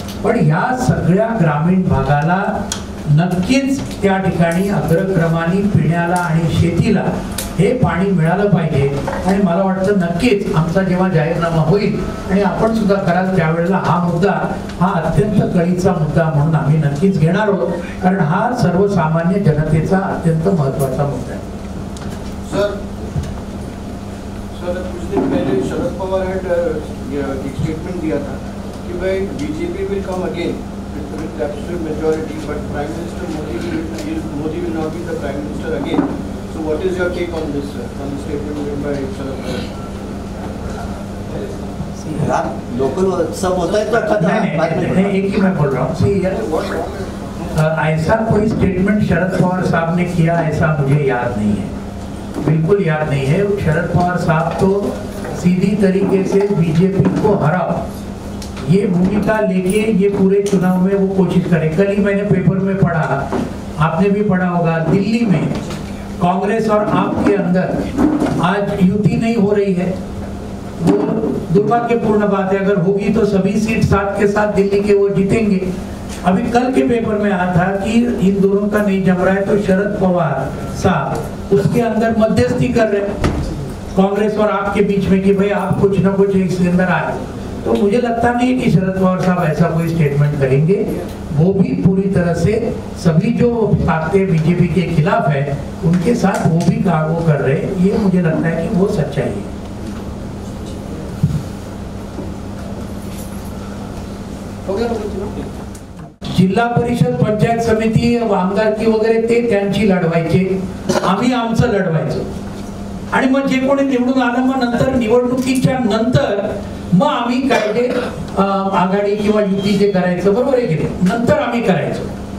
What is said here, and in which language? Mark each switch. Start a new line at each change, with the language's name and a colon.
Marathi: पण ह्या सगळ्या ग्रामीण भागाला नक्कीच त्या ठिकाणी अग्रक्रमाने पिण्याला आणि शेतीला हे पाणी मिळालं पाहिजे. आणि मला वाटतं नक्कीच आमचा जेव्हा जाहीरनामा होईल आणि आपण सुद्धा कराल त्यावेळेला हा मुद्दा हा अत्यंत कळीचा मुद्दा म्हणून आम्ही नक्कीच घेणार आहोत, कारण हा सर्वसामान्य जनतेचा अत्यंत महत्त्वाचा मुद्दा आहे.
Hindi: सर कुछ दिन पहले शरद पवार
English: had
Hindi: एक स्टेटमेंट दिया था कि भाई BJP
English: will come again with absolute majority, but Prime Minister Modi will not be the Prime Minister again. So what is your take on this, on the statement made by Sharad Pawar?
Hindi: Local सब होता है तो एक ही मैं बोल रहा हूँ, ऐसा कोई स्टेटमेंट शरद पवार साहब ने किया ऐसा मुझे याद नहीं है, बिल्कुल याद नहीं है. शरद पवार साहब तो सीधी तरीके से बीजेपी को हराओ ये भूमिका लेके ये पूरे चुनाव में वो कोशिश करे. कल ही मैंने पेपर में पढ़ा, आपने भी पढ़ा होगा, दिल्ली में कांग्रेस और आप के अंदर आज युति नहीं हो रही है. वो दुर्भाग्यपूर्ण बात है. अगर होगी तो सभी सीट साथ के साथ दिल्ली के वो जीतेंगे. अभी कल के पेपर में आया था कि इन दोनों का नहीं जम रहा है, तो शरद पवार साहब उसके अंदर मध्यस्थी कर रहे कांग्रेस और आपके बीच में कि भाई आप कुछ ना कुछ इसके अंदर आए. तो मुझे लगता नहीं कि शरद पवार साहब ऐसा कोई स्टेटमेंट करेंगे. वो भी पूरी तरह से सभी जो ताकतें बीजेपी के खिलाफ है उनके साथ वो भी वो कर रहे हैं. ये मुझे लगता है कि वो सच्चाई है.
Marathi: जिल्हा परिषद पंचायत समिती आमदारकी वगैरे ते त्यांची लढवायचे, आम्ही आमचं लढवायचं. आणि मग जे कोणी निवडून आलं मग नंतर निवडणुकीच्या नंतर मग आम्ही काय ते आघाडी किंवा युती जे करायचं, बरोबर आहे की नाही, नंतर आम्ही करायचो.